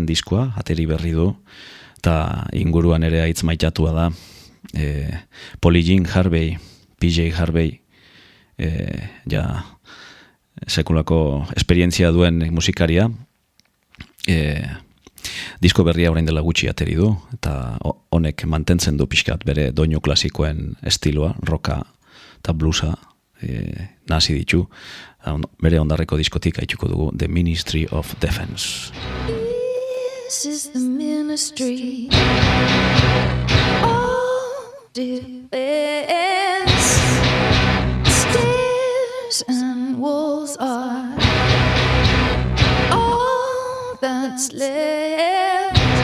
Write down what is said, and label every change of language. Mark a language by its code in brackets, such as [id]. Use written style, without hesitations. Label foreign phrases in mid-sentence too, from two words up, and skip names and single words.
[eu] diskoa, ateri berri du, eta inguruan ere aitz maitatua da, Polly Jean Harvey, PJ Harvey, ja, sekulako esperientzia duen musikaria, disko berria orain dela gutxi ateri du, eta honek mantentzen du pixkat bere doinu klasikoen estiloa, rocka eta bluesa, nasi ditu, bere ondarreko diskotik haituko dugu The Ministry of Defense. [en] This is the ministry of defense. Stairs and walls are all that's left.